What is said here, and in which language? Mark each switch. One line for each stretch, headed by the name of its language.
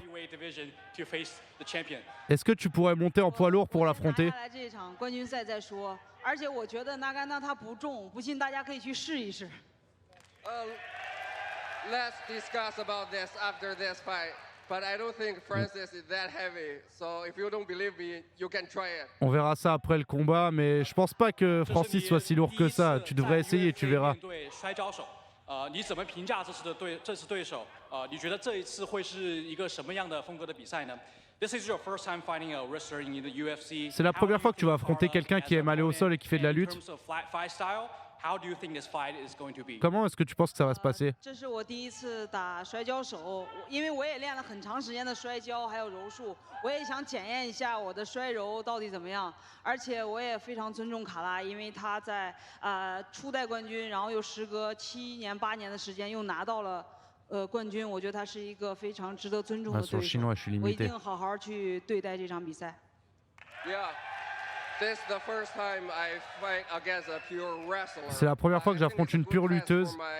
English: heavyweight division to face the champion.
French: Est-ce que tu pourrais monter en poids lourd pour l'affronter?
Chinese: 拿下来这场冠军赛再说。而且我觉得纳甘纳他不重，不信大家可以去试一试。
English: Let's discuss about this after this fight. But I don't think Francis is that heavy. So if you don't believe me, you can try it.
French: On verra ça après le combat, mais je pense pas que Francis soit si lourd que ça. Tu devrais essayer, tu verras.
Chinese: 对摔跤手，你怎么评价这次对手？你觉得这一次会是一个什么样的风格的比赛呢？
English: This is your first time fighting a wrestler in the UFC.
French: C'est la première fois que tu vas affronter quelqu'un qui aime aller au sol et qui fait de la lutte.
English: In terms of fight style, how do you think this fight is going to be?
French: Comment est-ce que tu penses que ça va se passer?
Chinese: 这是我第一次打摔跤手，因为我也练了很长时间的摔跤还有柔术，我也想检验一下我的摔柔到底怎么样。而且我也非常尊重卡拉，因为他在初代冠军，然后又时隔7年8年的时间又拿到了冠军，我觉得他是一个非常值得尊重的对手。我一定好好去对待这场比赛。
English: Yeah. This is the first time I fight against a pure wrestler.
French: C'est la première fois que j'affronte une pure lutteuse.